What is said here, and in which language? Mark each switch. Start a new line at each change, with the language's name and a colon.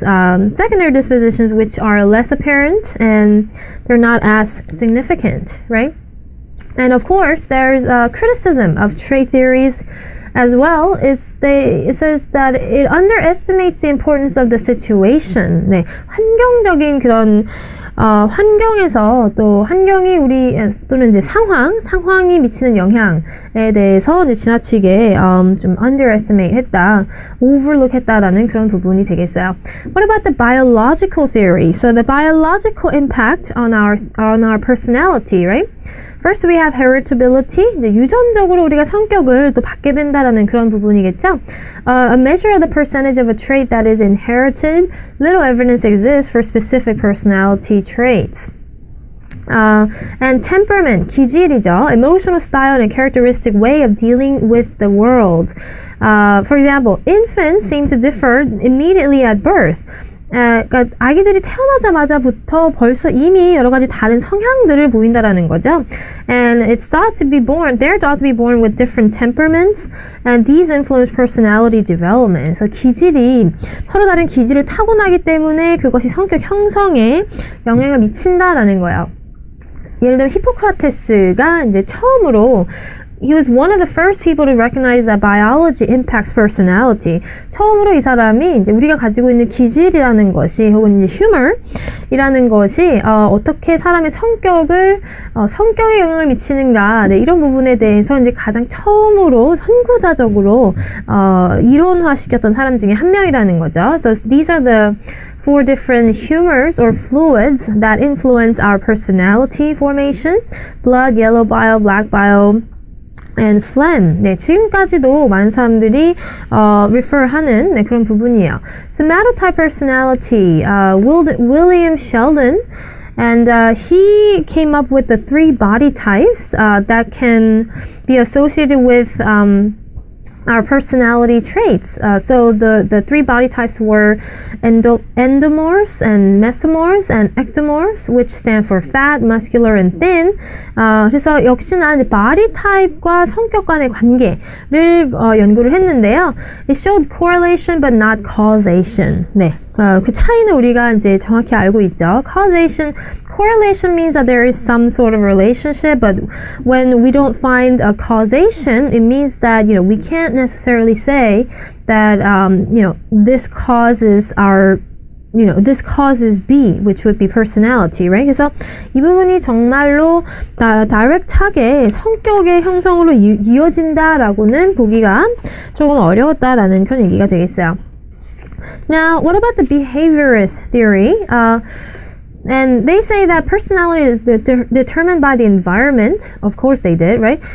English: Secondary dispositions, which are less apparent and they're not as significant, right? And of course, there's criticism of trait theories as well. It says that it underestimates the importance of the situation.
Korean: 네, 환경적인 그런 환경에서 또 환경이 우리 또는 이제 상황이 미치는 영향에 대해서 이제 지나치게 좀 underestimate 했다, overlook 했다라는 그런 부분이 되겠어요.
English: What about the biological theory? So the biological impact on our personality, right? First, we have heritability.
Korean: 이제 유전적으로 우리가 성격을 또 받게 된다라는 그런 부분이겠죠.
English: A measure of the percentage of a trait that is inherited. Little evidence exists for specific personality traits. And temperament,
Korean: 기질이죠.
English: Emotional style and a characteristic way of dealing with the world. For example, infants seem to differ immediately at birth.
Korean: 그러니까 아기들이 태어나자마자부터 벌써 이미 여러 가지 다른 성향들을 보인다라는 거죠.
English: And they're thought to be born with different temperaments, and these influence personality development.
Korean: 그래서 기질이 서로 다른 기질을 타고나기 때문에 그것이 성격 형성에 영향을 미친다라는 거예요. 예를 들면 히포크라테스가 이제 처음으로
English: He was one of the first people to recognize that biology impacts personality.
Korean: 처음으로 이 사람이 이제 우리가 가지고 있는 기질이라는 것이 혹은 이제 humor이라는 것이 어떻게 사람의 성격에 영향을 미치는가, 네, 이런 부분에 대해서 이제 가장 처음으로 선구자적으로 이론화시켰던 사람 중에 한 명이라는 거죠.
English: So these are the 4 different humors or fluids that influence our personality formation: blood, yellow bile, black bile, and phlegm.
Korean: 네, 지금까지도 많은 사람들이 refer하는 네, 그런 부분이에요.
English: Somatotype personality, William Sheldon, and he came up with the 3 body types that can be associated with our personality traits. So the 3 body types were endomorphs and mesomorphs and ectomorphs, which stand for fat, muscular, and thin.
Korean: 그래서 역시나 이제 body type과 성격 간의 관계를 연구를 했는데요.
English: It showed correlation but not causation.
Korean: 네. 그 차이는 우리가 이제 정확히 알고 있죠.
English: Correlation means that there is some sort of relationship, but when we don't find a causation, it means that, we can't necessarily say that, this causes this causes B, which would be personality, right?
Korean: 그래서 이 부분이 정말로 다이렉트하게 성격의 형성으로 이어진다라고는 보기가 조금 어려웠다라는 그런 얘기가 되겠어요.
English: Now, what about the behaviorist theory? And they say that personality is determined by the environment. Of course they did, right?